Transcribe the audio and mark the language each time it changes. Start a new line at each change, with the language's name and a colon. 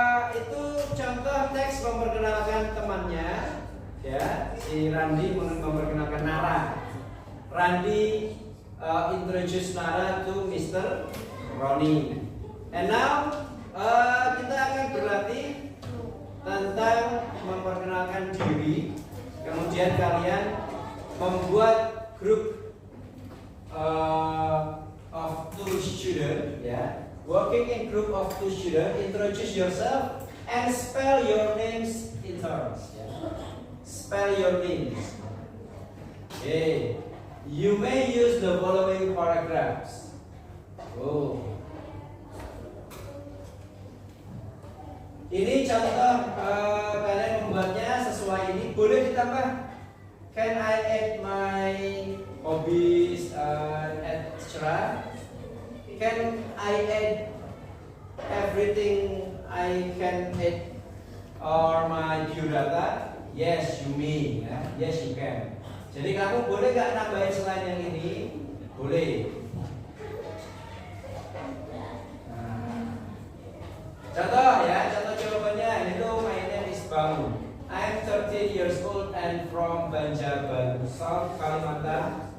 Indonesian: Itu contoh teks memperkenalkan temannya, ya. Si Randy memperkenalkan Nara.
English: Randy introduce Nara to Mr. Roni. And now
Indonesian: kita akan berlatih tentang memperkenalkan diri. Kemudian kalian membuat grup
English: of two students,
Indonesian: ya.
English: Working in group of two students, introduce yourself and spell your names in turns. Ya. Spell your names. Okay. You may use the following paragraphs. Oh.
Indonesian: Ini contoh kalian membuatnya sesuai ini. Boleh ditambah.
English: Can I add my hobbies etc. Can I add everything I can add or my biodata? Yes, you may.
Indonesian: Ya.
English: Yes, you can.
Indonesian: Jadi kamu boleh nggak nambahin selain yang ini? Boleh. Nah. Contoh ya, contoh jawabannya.
English: Hello, my name is Bangun. I'm 13 years old and from Banjarbaru, South Kalimantan.